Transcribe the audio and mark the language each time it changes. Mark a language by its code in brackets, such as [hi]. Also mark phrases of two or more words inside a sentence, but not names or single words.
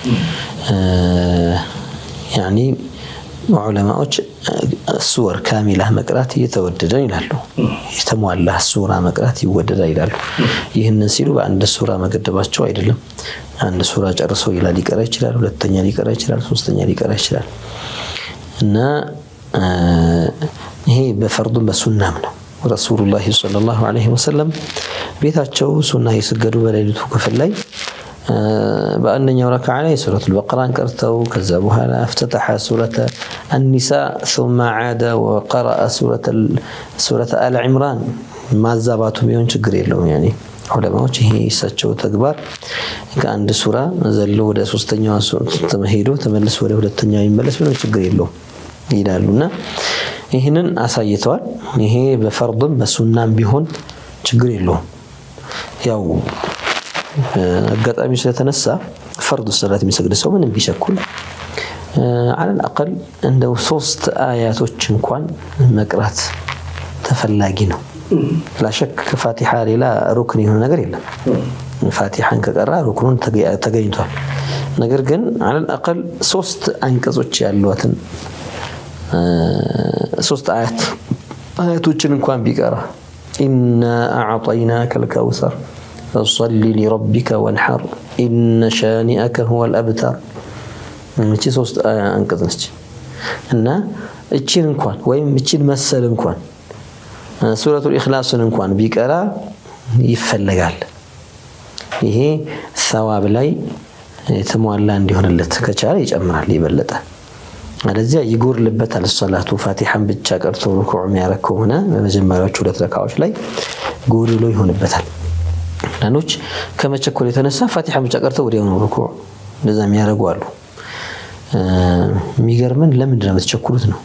[am] ያኒ ዑለማዎች [ar] سور كاملة [am] መቅራት እየተወደደ ይላሉ። የተሟላ ሱራ መቅራት ይወደዳል ይላሉ። ይህንን ሲሉ በአንድ ሱራ መገደባቸው አይደለም። አንድ ሱራ ጨርሶ ሊቀራ ይችላል፣ ሁለተኛ ሊቀራ ይችላል፣ ሶስተኛ ሊቀራ ይችላል እና ይሄ በፈርዱም በሱናም ነው። ረሱሉላህ [ar] صلى الله عليه وسلم [am] ቤታቸው ሱና የሰገዱ በሌሊቱ ክፍል ላይ በአንደኛው ረክዓ ላይ [ar] سورة البقرة [am] ቀርተው ከዛ በኋላ [ar] افتتح سورة النساء ثم عاد وقرأ سورة آل عمران [am] ማዛባቱ ቢሆን ችግር የለውም። ያኔ ዑለማዎች ይሄ እሳቸው ተግባር ከአንድ ሱራ ዘሎ ወደ ሶስተኛው ሄዶ ተመልሶ ወደ ሁለተኛው ይመለስ ቢሆን ችግር የለውም ይላሉና ይሄንን አሳይተዋል። ይሄ በፈርድም በሱናም ቢሆን ችግር የለውም። ያው አጋጣሚ ስለተነሳ ፈርድ ሶላት የሚሰግድ ሰው ምንም ቢቸኩል [ar] على الأقل [am] እንደው 3 አያቶች እንኳን መቅራት ተፈላጊ ነው። [ar] لا شك [am] ከፋቲሃ ሌላ ሩክን የሆነ ነገር የለም። ፋቲሃን ከቀራ ሩክኑን ተገኝቷል። ነገር ግን [ar] على الأقل [am] 3 አንቀጾች ያሏትን 3 አያቶችን እንኳን ቢቀራ [ar] إنا أعطيناك الكوثر فصل لربك وانحر إن شانئك هو الأبتر [am] እቺ 3 አንቀጽ ነች እና እቺን እንኳን ወይም እቺን መሰል እንኳን ሱረቱል ኢኽላስን እንኳን ቢቀራ ይፈልጋል። ይሄ ሰዋብ ላይ የተሟላ እንዲሆንለት ከቻለ ይጨምራል ይበለጠ። አለዚያ ይጎርልበታል። ሶላቱ ፋቲሃን ብቻ ቀርቶ ሩኩዕ የሚያረግ ከሆነ በመጀመሪያዎቹ 2 ረካዓዎች ላይ ጎድሎ ይሆንበታል። አንዶች ከመቸኮል የተነሳ ፋቲሃን ብቻ ቀርተው ወዲያው ነው ሩኩዕ እንደዛ የሚያረጉ አሉ። የሚገርምን ለምንድን ነው የምትቸኩሉት ነው?